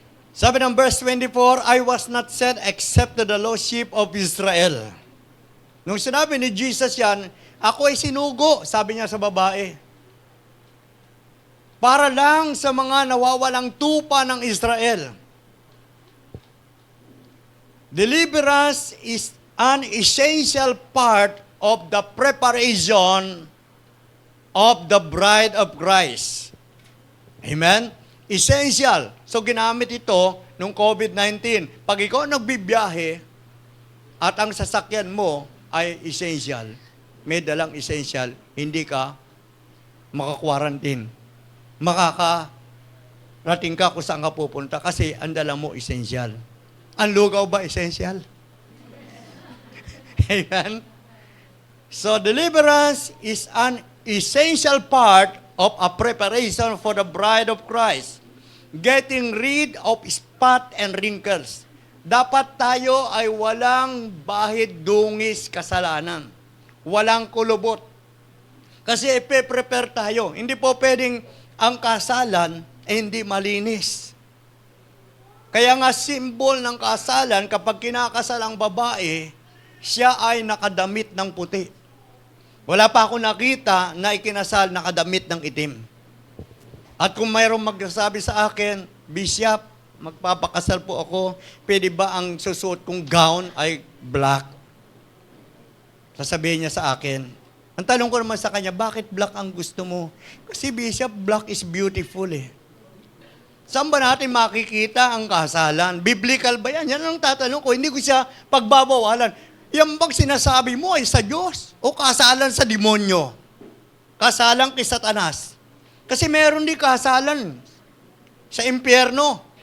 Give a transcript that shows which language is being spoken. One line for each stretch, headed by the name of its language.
Filipino: Sabi ng
English: verse 24, I was not sent except to the lost sheep of Israel.
Filipino: Nung sinabi ni Jesus yan, ako ay sinugo, sabi niya sa babae. Para lang sa mga nawawalang tupa ng Israel.
English: Deliverance is an essential part of the preparation of the bride of Christ.
Filipino: Amen? Essential. So ginamit ito nung COVID-19. Pag ikaw nagbibiyahe at ang sasakyan mo ay essential, may dalang essential, hindi ka maka-quarantine. Makakarating ka kung saan ka pupunta kasi ang dala mo essential. Ang lugaw ba essential? Amen?
English: So deliverance is an essential part of a preparation for the bride of Christ. Getting rid of spot and wrinkles.
Filipino: Dapat tayo ay walang bahid, dungis, kasalanan. Walang kulubot. Kasi ipe-prepare tayo. Hindi po pwedeng ang kasalan ay hindi malinis. Kaya nga symbol ng kasalan, kapag kinakasal ang babae, siya ay nakadamit ng puti. Wala pa ako nakita na ikinasal nakadamit ng itim. At kung mayroong magsasabi sa akin, Bishop, magpapakasal po ako, pwede ba ang susuot kong gown ay black? Sasabihin niya sa akin. Ang tanong ko naman sa kanya, bakit black ang gusto mo?
English: Kasi Bishop, black is beautiful eh.
Filipino: Saan ba natin makikita ang kasalan? Biblical ba yan? Yan ang tatanong ko. Hindi ko siya pagbabawalan. Yan bang sinasabi mo ay sa Diyos? O kasalan sa demonyo? Kasalan kay Satanas? Kasi meron din kasalan sa impyerno.